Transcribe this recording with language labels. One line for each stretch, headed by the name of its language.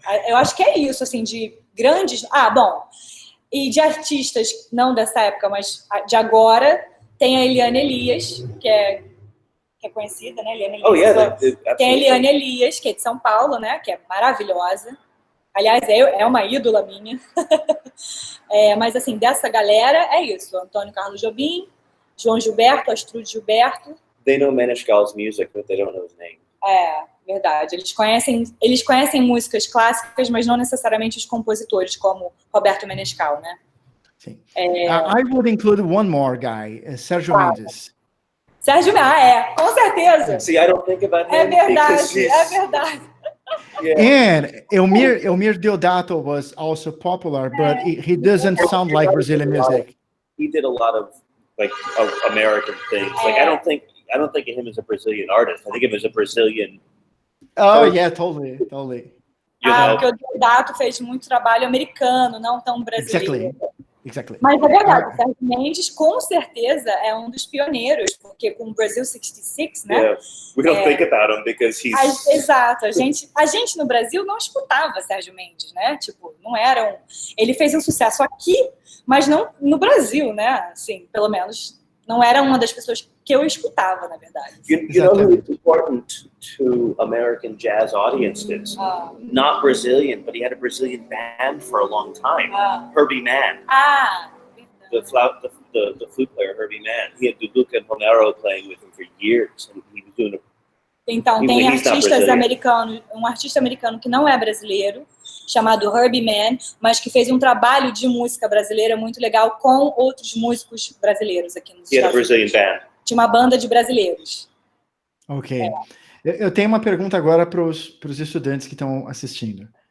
Portuguese: Eu acho que é isso, assim, de grandes... e de artistas, não dessa época, mas de agora, tem a Eliane Elias, que é conhecida, né? Eliane Elias. Tem a Eliane Elias, que é de São Paulo, né? Que é maravilhosa. Aliás, é uma ídola minha. Mas, assim, dessa galera, é isso. Antônio Carlos Jobim, João Gilberto, Astrude Gilberto.
English: They know Menescal's music, but they don't know his name.
Portuguese: Verdade. Eles conhecem músicas clássicas, mas não necessariamente os compositores, como Roberto Menescal, né? Sim.
English: I would include one more guy, Sérgio Mendes.
Portuguese: Sérgio Mendes, com certeza.
English: See, I don't think about him.
Portuguese: É verdade.
English: Yeah. And Elmir Deodato was also popular, but he doesn't sound like Brazilian music. He did a lot of American things. I don't think of him as a Brazilian artist. I think of him as a Brazilian. Oh, yeah, totally.
Portuguese: Porque o Deodato fez muito trabalho americano, não tão brasileiro.
English: Exactly.
Portuguese: Mas é verdade, o Sérgio Mendes, com certeza, é um dos pioneiros, porque com o Brasil 66, né?
English: Yeah. We don't think about him because he's...
Portuguese: Exato, a gente no Brasil não escutava Sérgio Mendes, né? Tipo, não era Ele fez um sucesso aqui, mas não no Brasil, né? Assim, pelo menos, não era uma das pessoas que eu escutava, na verdade.
English: You know who is important to American jazz audiences? Not Brazilian, but he had a Brazilian band for a long time. Herbie Mann. The flute player, Herbie Mann. He had Duduca and Romero playing with him for years, and he was doing
Portuguese: Então, tem artistas americanos, um artista americano que não é brasileiro, chamado Herbie Mann, mas que fez um trabalho de música brasileira muito legal com outros músicos brasileiros aqui nos Estados Unidos. Tinha uma banda de brasileiros. Ok. Eu tenho uma pergunta agora para os estudantes que estão assistindo.